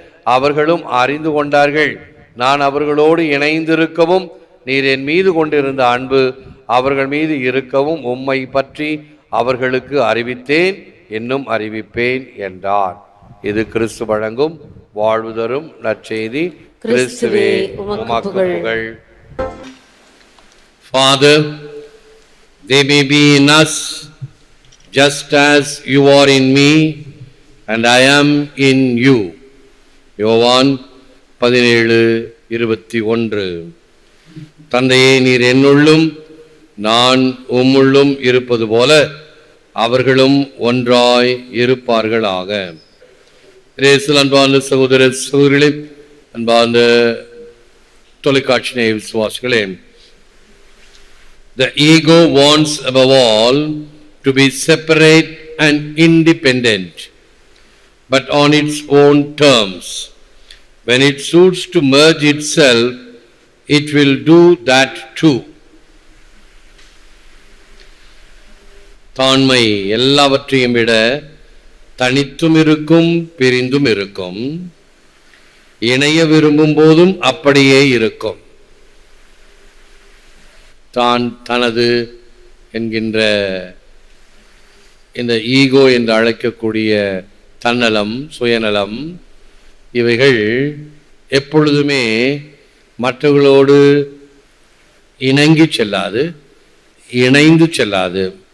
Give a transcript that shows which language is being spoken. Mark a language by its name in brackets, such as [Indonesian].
[Tamil] அவர்களும் அறிந்து கொண்டார்கள். நான் அவர்களோடு இணைந்திருக்கவும் நீர் என் மீது கொண்டிருந்த அன்பு அவர்கள் மீது இருக்கவும் உம்மை பற்றி அவர்களுக்கு அறிவித்தேன், இன்னும் அறிவிப்பேன் என்றார். இது கிறிஸ்து வழங்கும் வாழ்வு தரும் நற்செய்தி. கிறிஸ்துவே உமக்கு புகழ். [English] Father, they may be in us just as you are in me and I am in you. [Tamil] யோவான் 17:21. தந்தையே, நீர் என்னுள்ளும் நான் உம்முள்ளும் இருப்பது போல அவர்களும் ஒன்றாய் இருப்பார்களாக. அன்பார்ந்த சகோதர சகோதரிகளே, அன்பார்ந்த தொலைக்காட்சி நேய விசுவாசிகளே, [English] the ego wants above all to be separate and independent, but on its own terms. When it suits to merge itself, it will do that too. [Tamil] தாண்மை எல்லாவற்றையும் விட தனித்தும் இருக்கும், பிரிந்தும் இருக்கும். இணைய விரும்பும் போதும் அப்படியே இருக்கும். தான் தனது என்கின்ற இந்த ஈகோ என்று அழைக்கக்கூடிய தன்னலம், சுயநலம், இவைகள் எப்பொழுதுமே மற்றவர்களோடு இணங்கி செல்லாது, இணைந்து செல்லாது.